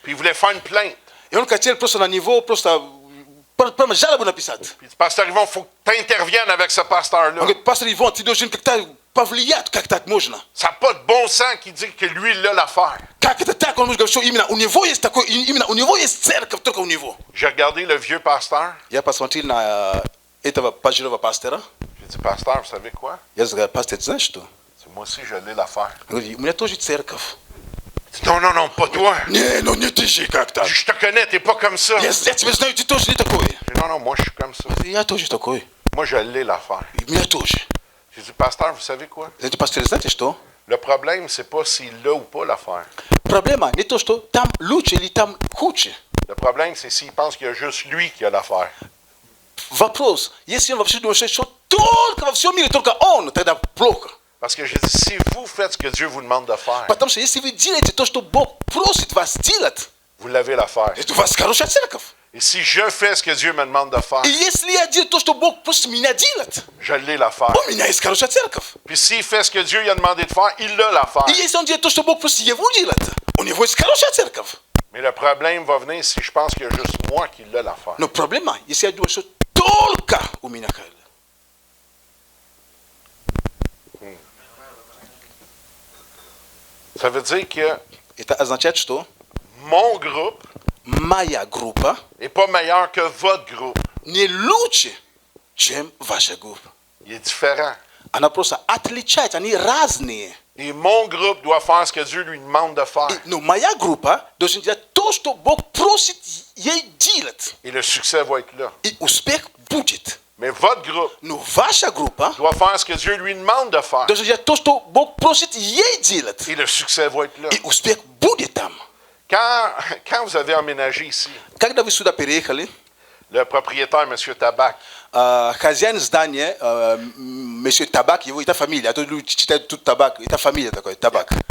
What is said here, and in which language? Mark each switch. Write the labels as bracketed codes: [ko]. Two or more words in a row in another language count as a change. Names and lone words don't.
[fr] Puis il voulait faire une plainte. [ru] И он хотел просто на него просто прямо жалобу написать. [fr] Puis il dit, Pasteur Yvon, il faut que tu interviennes avec ce pasteur-là. [ru] Он говорит, пастор Иван, ты должен как-то повлиять, как так можно. [fr] Ça n'a pas de bon sens qui dit que lui, il a l'affaire. [ru] Как это так? Он может говорить, что именно у него есть такой, именно у него есть церковь, только у него. [fr] J'ai regardé le vieux pasteur. [ru] Я посмотрел на этого пожилого пастора. [fr] J'ai dit, Pasteur, vous savez quoi? [ru] Я сказал, пастор, ты знаешь что? [fr] Moi aussi, je l'ai l'affaire. [ru] Он говорит, у меня тоже церковь. [fr] Il dit, non, non, non, pas toi. [ru] Не, ну не ты же как так. [fr] Je te connais, t'es pas comme ça. [ru] Я тебя знаю, ты тоже не такой. [fr] J'ai dit, non, non, moi, je suis comme ça. [ru] Я тоже такой. [fr] Moi, je l'ai l'affaire. [ru] И у меня тоже. [fr] J'ai dit, Pasteur, vous savez quoi? [ru] Знаете, пастор, знаете что? [fr] Le problème, c'est pas s'il l'a ou pas l'affaire. [ru] Проблема не то, что там лучше или там хуже. [fr] Le problème, c'est s'il pense qu'il y a juste lui qui a l'affaire. [ru] Вопрос, если он вообще думает, что только во всем мире, только он, тогда плохо. [fr] Parce que j'ai dit, si vous faites ce que Dieu vous demande de faire, [ru] Потому что если вы делаете то, что Бог просит вас делать, [fr] vous l'avez l'affaire. [ru] это у вас хорошая церковь. [fr] Et si je fais ce que Dieu me demande de faire, [ru] И если я делаю то, что Бог просит меня делать, [fr] je l'ai l'affaire. [ru] у меня есть хорошая церковь. [fr] Puis s'il fait ce que Dieu lui a demandé de faire, il a l'affaire. [ru] И если он делает то, что Бог просит его делать, у него есть хорошая церковь. [fr] Mais le problème va venir si je pense qu'il y a juste moi qui l'a l'affaire. [ru] Но проблема, если я думаю, что только у меня хорошая. [fr] Ça veut dire que [ru] Это означает, что [fr] mon groupe [ru] моя группа [fr] n'est pas meilleur que votre groupe. [ru] не лучше, чем ваша группа. [fr] Il est différent. [ru] Она просто отличается, они разные. [fr] Et mon groupe doit faire ce que Dieu lui demande de faire. [ru] Но моя группа должна делать то, что Бог просит ей делать. [fr] Et le succès va être là. [ru] И успех будет. [fr] Mais votre groupe [ru] Но ваша группа [fr] doit faire ce que Dieu lui demande de faire. [ru] должна делать то, что Бог просит ей делать. [fr] Et le succès va être là. [ru] И успех будет там. [fr] Quand vous avez emménagé ici, [ru] Когда вы сюда переехали, [fr] le propriétaire, M. Tabac, [ru] хозяин здания, месье Табак, его это фамилия, а то люди читают тут Табак, это фамилия такой, Табак.